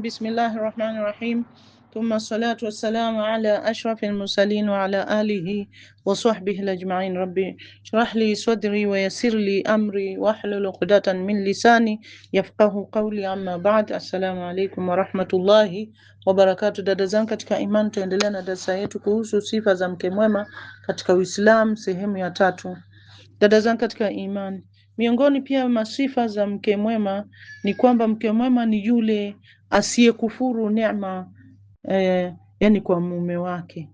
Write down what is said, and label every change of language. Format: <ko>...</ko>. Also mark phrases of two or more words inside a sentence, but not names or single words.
<ar>بسم الله الرحمن الرحيم. ثم الصلاة والسلام على أشرف المرسلين وعلى آله وصحبه أجمعين. ربي اشرح لي صدري ويسر لي أمري واحلل عقدة من لساني يفقه قولي. أما بعد، السلام عليكم ورحمة الله wabarakatu.</ar> <sw>Dada zangu katika imani, tuendelea na darasa yetu kuhusu sifa za mke mwema katika Uislamu sehemu ya 3. Dada zangu katika imani, miongoni pia masifa za mke mwema ni kwamba mke mwema ni yule asiyekufuru neema yani kwa mume wake.</sw>